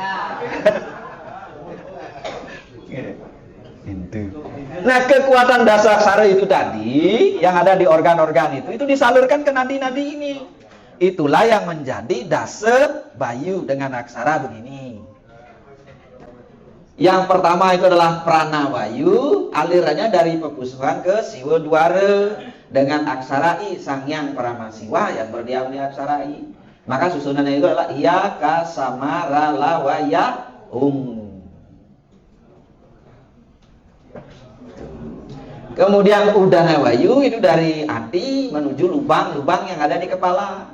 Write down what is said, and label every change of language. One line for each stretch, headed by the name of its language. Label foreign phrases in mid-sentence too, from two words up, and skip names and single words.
Indonesian: Nah, kekuatan dasar aksara itu tadi yang ada di organ-organ itu disalurkan ke nadi-nadi ini. Itulah yang menjadi dasa bayu dengan aksara begini. Yang pertama itu adalah prana bayu, alirannya dari pepusuhan ke siwa dwara dengan aksara I, Sangyang Paramasiwa yang berdiam di aksara I. Maka susunannya itu adalah
Sanskrit: ya ka samara lawaya
Indonesian: Kemudian udana bayu itu dari hati menuju lubang-lubang yang ada di kepala.